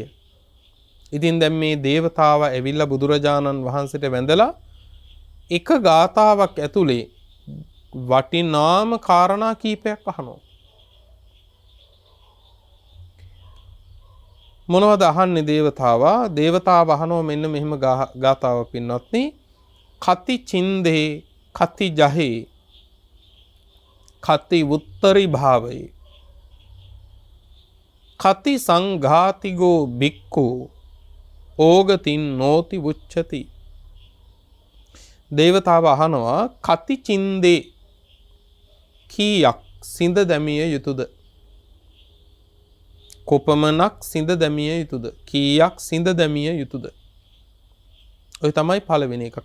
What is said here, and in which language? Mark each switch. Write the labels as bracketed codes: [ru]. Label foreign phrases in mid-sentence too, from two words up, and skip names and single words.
[si] ඉතින් දැන් මේ දේවතාව ඇවිල්ලා බුදුරජාණන් වහන්සේට වැඳලා එක ගාතාවක් ඇතුලේ වටිනාම කාරණා කීපයක් අහනවා. මොනවද අහන්නේ දේවතාවා? දේවතාව අහනවා මෙන්න මෙහෙම ගාතාව පින්වත්නි. [pi] කති චින්දේ කති ජහේ කති උත්තරි භාවේ කති සංඝාතිගෝ බික්ඛු ඕගතින් නෝති උච්චති. [si] දේවතාව අහනවා [pi] කති චින්දේ [si] කීයක් සිඳ දැමිය යුතුද? කොපමණක් සිඳ දැමිය යුතුද? කීයක් සිඳ දැමිය යුතුද? ඔය තමයි පළවෙනි එක.